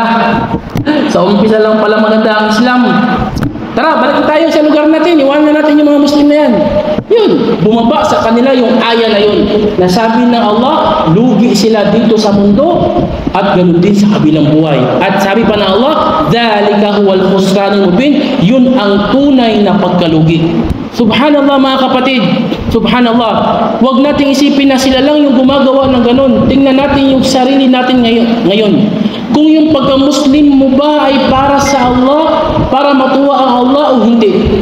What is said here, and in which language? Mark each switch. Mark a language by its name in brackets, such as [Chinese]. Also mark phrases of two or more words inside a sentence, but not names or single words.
[Filipino] Sa umpisa lang pala maganda ang Islam. Tara, balik tayo sa lugar natin. Iwanan natin yung mga Muslim na yan. Yun, bumaba sa kanila yung aya na yun. Nasabi ng Allah, lugi sila dito sa mundo at ganoon din sa kabilang buhay. At sabi pa ng Allah, [Arabic] ذلك هو الخسران المبين, [Filipino] yun ang tunay na pagkalugi. Subhanallah mga kapatid, subhanallah. Huwag nating isipin na sila lang yung gumagawa ng ganun. Tingnan natin yung sarili natin ngayon. Kung yung pagka-Muslim mo ba ay para sa Allah, para matuwa ang Allah o hindi?